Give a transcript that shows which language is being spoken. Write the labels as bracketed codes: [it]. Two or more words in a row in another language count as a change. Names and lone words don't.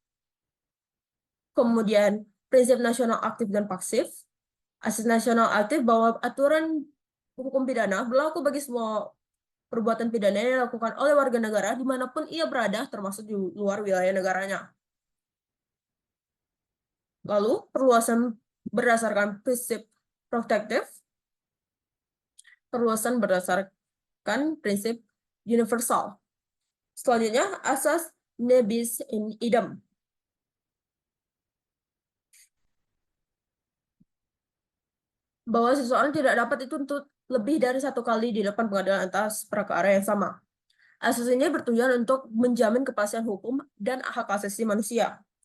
[id] kemudian prinsip nasional aktif dan pasif, asas nasional aktif bahwa aturan hukum pidana berlaku bagi semua perbuatan pidana yang dilakukan oleh warga negara dimanapun ia berada, termasuk di luar wilayah negaranya. Lalu, perluasan berdasarkan prinsip protektif, perluasan berdasarkan prinsip universal. Selanjutnya, asas [la] ne bis in idem. [id] Bahwa seseorang tidak dapat dituntut lebih dari satu kali di depan pengadilan atas perkara yang sama. Asas ini bertujuan untuk menjamin kepastian hukum dan hak asasi manusia.